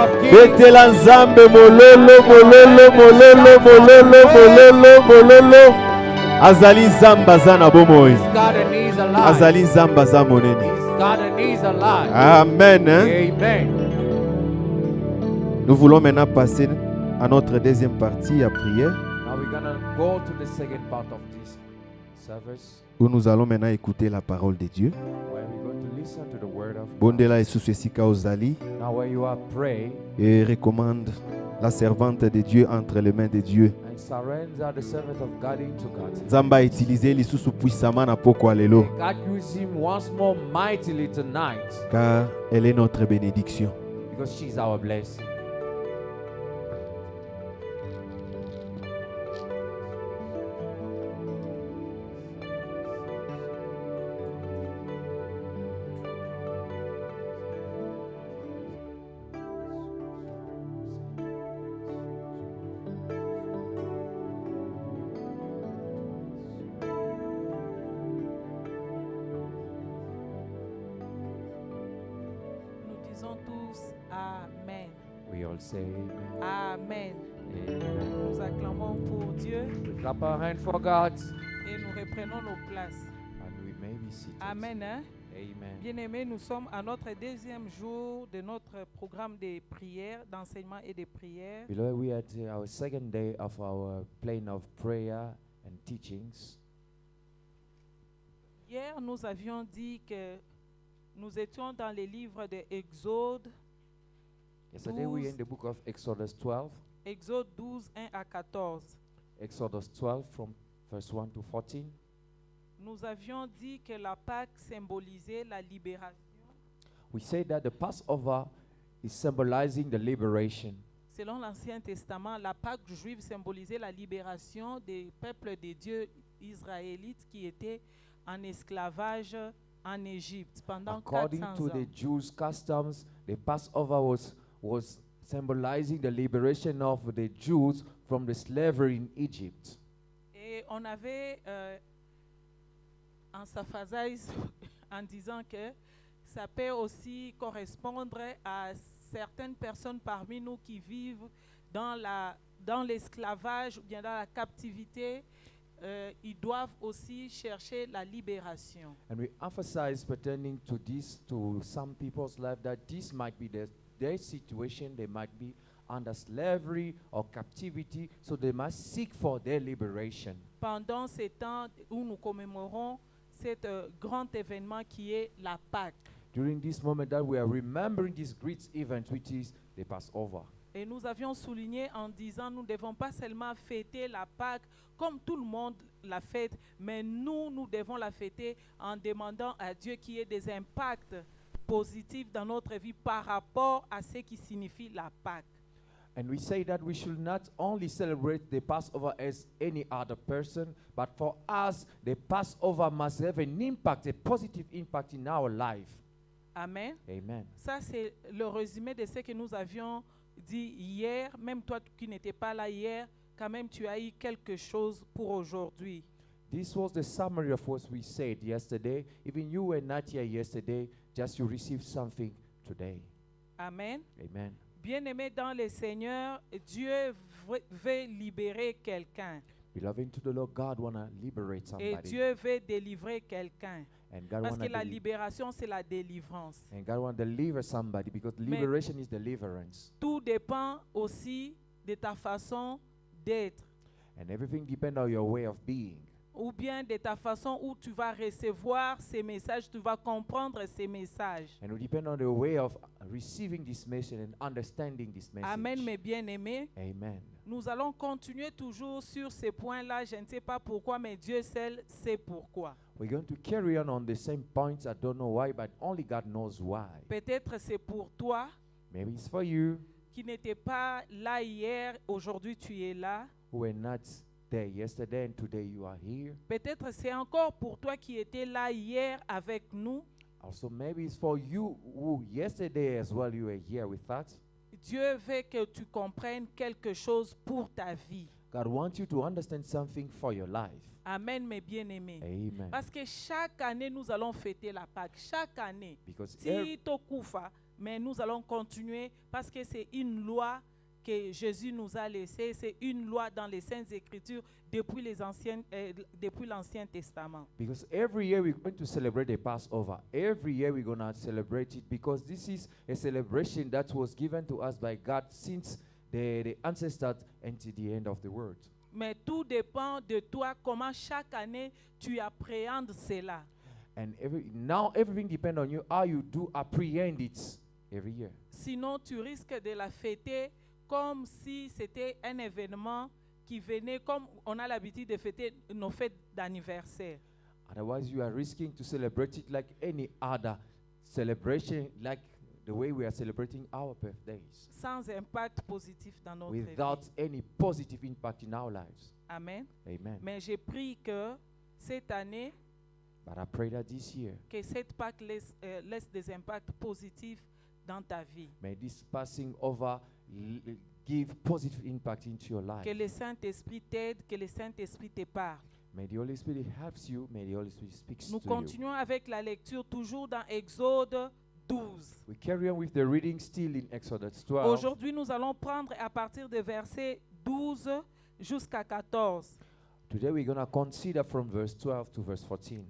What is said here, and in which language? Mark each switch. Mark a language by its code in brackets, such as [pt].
[ln] Betela nzambe mololo, mololo, mololo, mololo, mololo, mololo. Azali nzamba za na bomoi. Azali nzamba za monene. Amen. Amen. [fr] Nous voulons maintenant passer à notre deuxième partie à prière. [en] Now we're gonna go to the second part of this service, [fr] Où nous allons maintenant écouter la parole de Dieu. [en] where we're going to listen to the word of God. [ln] Bondela Yesu Esika ozali [en] Now where you are, pray [fr] et recommande la servante de Dieu entre les mains de Dieu. [en] and surrender the servant of God into God's hands. [ln] Nzamba [fr] a utilisé [ln] lisusu [fr] puissamment [ln] na poko alelo [en] God use him once more mightily tonight [fr] car elle est notre bénédiction. [en] because she's our blessing. [fr] Nous disons tous Amen. [en] We all say amen. Amen. Amen. [fr] Nous acclamons pour Dieu [en] We clap our hand for God [fr] et nous reprenons nos places. [en] and we may be seated. Amen. Hein? Amen. [fr] Bien-aimés, nous sommes à notre deuxième jour de notre programme de prières, d'enseignement et de prières. [en] Beloved, we are at our second day of our plane of prayer and teachings. [fr] Hier, nous avions dit que nous étions dans les livres de Exode, [en] Yesterday we were in the book of Exodus 12. [fr] Exode 12, 1 à 14. [en] Exodus 12 from verse 1 to 14. [fr] Nous avions dit que la Pâque symbolisait la libération. [en] We say that the Passover is symbolizing the liberation. [fr] Selon l'Ancien Testament, la Pâque juive symbolisait la libération des peuples de Dieu israélites qui étaient en esclavage en Égypte pendant [en] According [fr] 400 [en] to [fr] ans. [en] the Jews' customs, the Passover was symbolizing the liberation of the Jews from the slavery in Egypt. [fr] Et on avait en s'aphasaïs en disant que ça peut aussi correspondre à certaines personnes parmi nous qui vivent dans l'esclavage ou bien dans la captivité. Ils doivent aussi chercher la libération. [en] And we emphasize pertaining to this to some people's life that this might be their situation. They might be under slavery or captivity, so they must seek for their liberation. [fr] Pendant ces temps où nous commémorons cet grand événement qui est la Pâque. [en] During this moment that we are remembering this great event, which is the Passover. [fr] Et nous avions souligné en disant nous ne devons pas seulement fêter la Pâque comme tout le monde la fête, mais nous devons la fêter en demandant à Dieu qu'il y ait des impacts positifs dans notre vie par rapport à ce qui signifie la Pâque. [en] And we say that we should not only celebrate the Passover as any other person, but for us, the Passover must have an impact, a positive impact in our life. Amen. Amen. [fr] Ça, c'est le résumé de ce que nous avions dit hier. Même toi qui n'étais pas là hier, quand même tu as eu quelque chose pour aujourd'hui. [en] This was the summary of what we said yesterday. Even you were not here yesterday, just you received something today. Amen. Amen. [fr] Bien-aimé dans le Seigneur, Dieu veut libérer quelqu'un. [en] Beloved into the Lord, God want to liberate [fr] Et [en] somebody. [fr] Dieu veut délivrer quelqu'un. [en] And God [fr] Parce [en] want [fr] que la [en] to [fr] libération, c'est la délivrance. [en] and God want to deliver somebody because liberation is deliverance. [fr] Tout dépend aussi de ta façon d'être. [en] And everything depends on your way of being. [fr] Ou bien de ta façon où tu vas recevoir ces messages, tu vas comprendre ces messages. [en] And it depends on the way of receiving this message and understanding this message. [fr] Amen, mes bien-aimés. [en] Amen. [fr] Nous allons continuer toujours sur ces points-là. Je ne sais pas pourquoi, mais Dieu seul sait pourquoi. [en] We're going to carry on the same points. I don't know why, but only God knows why. [fr] Peut-être c'est pour toi [en] Maybe it's for you [fr] qui n'étais pas là hier, aujourd'hui tu es là. [en] who were not there yesterday and today you are here. [fr] Peut-être c'est encore pour toi qui étais là hier avec nous. [en] Also, maybe it's for you who yesterday as well you were here with us. [fr] Dieu veut que tu comprennes quelque chose pour ta vie. [en] God wants you to understand something for your life. [fr] Amen, mes bien-aimés. [en] Amen. [fr] Parce que chaque année, nous allons fêter la Pâque. Chaque année. [en] Because [ln] Si Tokufa, [fr] mais nous allons continuer parce que c'est une loi que Jésus nous a laissée. C'est une loi dans les Saintes Écritures depuis l'Ancien Testament. [en] Because every year we're going to celebrate the Passover. Every year we're going to celebrate it because this is a celebration that was given to us by God since the ancestors until the end of the world. [fr] Mais tout dépend de toi, comment chaque année tu appréhendes cela. [en] And now everything depends on you, how you do apprehend it every year. [fr] Sinon, tu risques de la fêter comme si c'était un événement qui venait, comme on a l'habitude de fêter nos fêtes d'anniversaire. [en] Otherwise, you are risking to celebrate it like any other celebration, like the way we are celebrating our birthdays, [fr] Sans impact positif dans notre [en] without [fr] vie. [en] any positive impact in our lives. Amen. Amen. [fr] Mais j'ai pris que cette année, [en] But I pray that this year, [fr] que cette Pâque laisse des impacts positifs dans ta vie. [en] may this passing over give positive impact into your life. [fr] Que le Saint-Esprit t'aide, que le Saint-Esprit te parle. [en] May the Holy Spirit helps you. May the Holy Spirit speaks [fr] Nous [en] to you. [fr] continuons avec la lecture toujours dans Exode 12. [en] We carry on with the reading still in Exodus 12. [fr] Aujourd'hui, nous allons prendre à partir de verset 12 jusqu'à 14. [en] Today we're going to consider from verse 12 to verse 14.